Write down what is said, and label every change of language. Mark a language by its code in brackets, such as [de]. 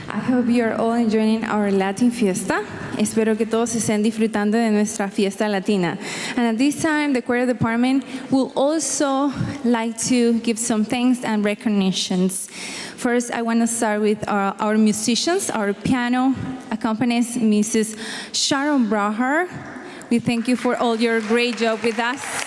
[en] hope you are all enjoying our Latin fiesta. [es] Espero que todos estén disfrutando de nuestra fiesta latina. [en] And at this time, the choir department will also like to give some thanks and recognitions. First, I want to start with our musicians. Our piano accompanies Mrs. Sharon Braher. We thank you for all your great job with us.